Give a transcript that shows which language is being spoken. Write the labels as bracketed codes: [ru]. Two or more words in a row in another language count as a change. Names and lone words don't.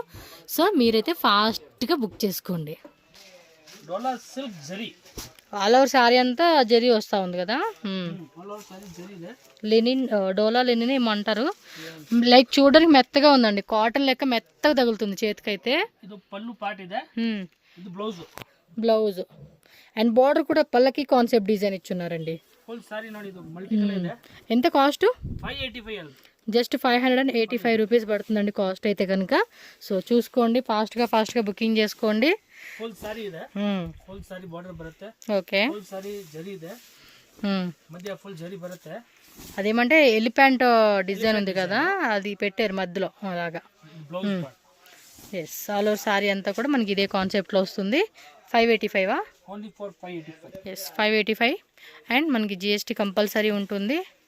[te] సో మీరైతే ఫాస్ట్గా బుక్ చేసుకోండి. డోలా సిల్క్ జరీ [en] all over saree [te] అంతా జరీ వస్తూ ఉంది కదా. [en] all over saree [kn] ಜರಿ ಇದೆ. [te] లెనిన్, డోలా లెనిన్ ఏమంటారు. లైక్ చూడడానికి మెత్తగా ఉందండి, కాటన్ లెక్క మెత్తగా తగులుతుంది చేతికైతే. [kn] ಇದು ಪಲ್ಲು ಪಾರ್ಟ್ ಇದೆ. ಇದು ಬ್ಲೌಸ್. [en] blouse and border [te] కూడా పల్లకి [en] concept design [te] ఇచ్చున్నారండి. [en] full saree [kn] ನೋಡಿ, ಇದು [en] multi colour [kn] ಇದೆ. [te] ఎంత కాస్ట్? [kn] 585 ಅಲ್ಲಿ. [en] just 585 rupees [te] పడుతుందండి కాస్ట్ అయితే కనుక. సో చూసుకోండి, ఫాస్ట్గా బుకింగ్ చేసుకోండి. [en] full saree [kn] ಇದೆ. [en] full saree border [kn] ಬರುತ್ತೆ. [te] ఓకే. [en] full saree [kn] ಜರಿ ಇದೆ. [te] మధ్య ఫుల్ జరీ బರುತ್ತೆ. అదేమంటే [en] elephant design [te] ఉంది కదా, అది పెట్టారు మధ్యలో అలాగా. [en] Blouse part. [te] ఎస్, [en] all over saree [te] అంతా కూడా మనకి ఇదే కాన్సెప్ట్లో వస్తుంది. 585 [en] Only for 585. [te] ఎస్ 585. అండ్ మనకి జిఎస్టీ కంపల్సరీ ఉంటుంది.